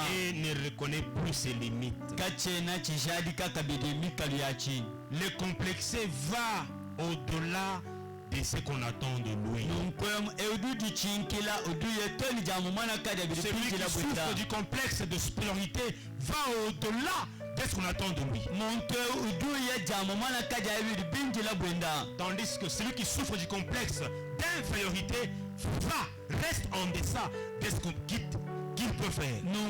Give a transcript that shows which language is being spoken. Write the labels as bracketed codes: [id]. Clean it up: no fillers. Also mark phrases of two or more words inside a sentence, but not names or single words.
[fr] et ne reconnaît plus ses limites. [lun] Kachena chishadi kakabidi mikalu yachi. [fr] Le complexé va au-delà de ce qu'on attend de lui. Celui qui souffre du complexe de supériorité va au-delà de ce qu'on attend de lui. Tandis que celui qui souffre du complexe d'infériorité reste en deçà de ce qu'il peut faire.